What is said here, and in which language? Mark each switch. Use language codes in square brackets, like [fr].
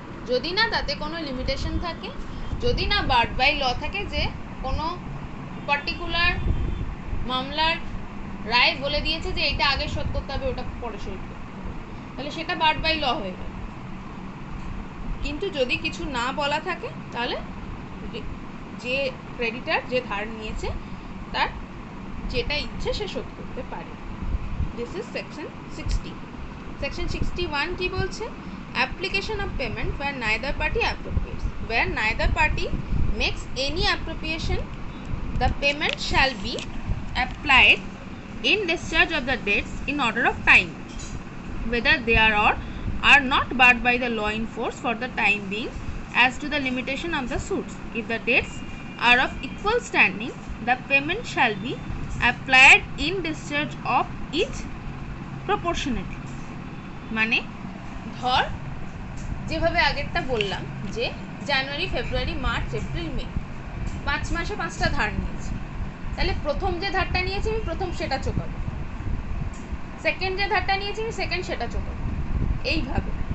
[bn] যদি না তাতে কোনো লিমিটেশন থাকে, যদি না বার্ড বাই ল থাকে যে কোনো পার্টিকুলার মামলার রায় বলে দিয়েছে যে এটা আগে শোধ করতে হবে, ওটা পরে শোধ করতে হবে, তাহলে সেটা বার্ড বাই ল হয়ে গেল। কিন্তু যদি কিছু না বলা থাকে, তাহলে যে ক্রেডিটার যে ধার নিয়েছে তার যেটা ইচ্ছে সে শোধ করতে পারে। [en] This is section 60। [bn] সেকশন 61 কি বলছে? [en] Application of payment where neither party appropriates. Where neither party makes any appropriation, the payment shall be applied in discharge of the debts in order of time, whether they are or are not barred by the law in force for the time being as to the limitation of the suits. If the debts are of equal standing, the payment shall be applied in discharge of each proportionately. [bn] মানে ধর যেভাবে আগেরটা বললাম যে জানুয়ারি, ফেব্রুয়ারি, March, April, মে 5 মাসে 5টা ধার নিয়েছি, তাহলে প্রথম যে ধারটা নিয়েছি আমি প্রথম সেটা চোকাবো, সেকেন্ড যে ধারটা নিয়েছি আমি সেকেন্ড সেটা চোকাবো, এইভাবে।